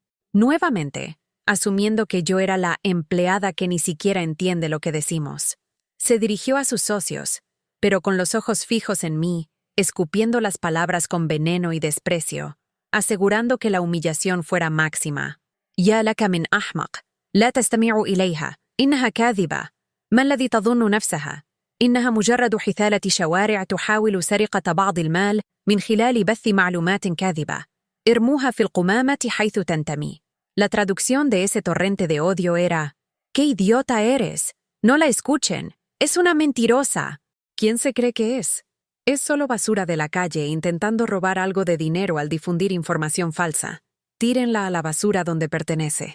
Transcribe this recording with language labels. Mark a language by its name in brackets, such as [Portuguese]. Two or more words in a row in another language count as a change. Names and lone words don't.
[Spanish] Nuevamente, asumiendo que yo era la empleada que ni siquiera entiende lo que decimos. Se dirigió a sus socios, pero con los ojos fijos en mí, escupiendo las palabras con veneno y desprecio, asegurando que la humillación fuera máxima. [Arabic] يا لك من أحمق، لا تستمع إليها، إنها كاذبة. ما الذي تظن نفسها؟ إنها مجرد حثالة شوارع تحاول سرقة بعض المال من خلال بث معلومات كاذبة. ارموها في القمامة حيث تنتمي. [Spanish] La traducción de ese torrente de odio era: ¡qué idiota eres! No la escuchen. Es una mentirosa. ¿Quién se cree que es? Es solo basura de la calle intentando robar algo de dinero al difundir información falsa. Tírenla a la basura donde pertenece.